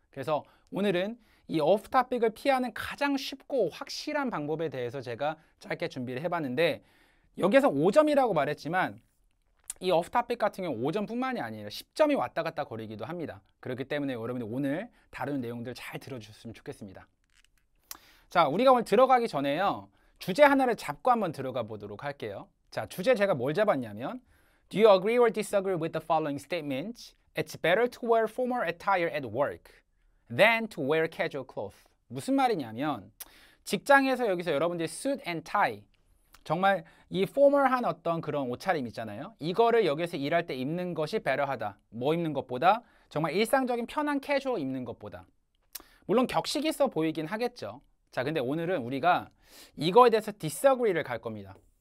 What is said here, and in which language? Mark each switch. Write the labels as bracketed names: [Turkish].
[Korean] 그래서 오늘은 이 오프 토픽을 피하는 가장 쉽고 확실한 방법에 대해서 제가 짧게 준비를 해봤는데, 여기에서 5점이라고 말했지만 이 오프 토픽 같은 경우 5점뿐만이 아니라 10점이 왔다 갔다 거리기도 합니다. 그렇기 때문에 여러분이 오늘 다루는 내용들 잘 들어주셨으면 좋겠습니다. 자, 우리가 오늘 들어가기 전에요 주제 하나를 잡고 한번 들어가 보도록 할게요. 자, 주제 제가 뭘 잡았냐면 [English] Do you agree or disagree with the following statements? It's better to wear formal attire at work than to wear casual clothes. [Korean] 무슨 말이냐면 직장에서 여기서 여러분들이 [English] suit and tie, [Korean] 정말 이 포멀한 어떤 그런 옷차림 있잖아요. 이거를 여기서 일할 때 입는 것이 배려하다. 뭐 입는 것보다 정말 일상적인 편한 캐주얼 입는 것보다. 물론 격식 있어 보이긴 하겠죠. 자, 근데 오늘은 우리가 이거에 대해서 disagree를 갈 겁니다.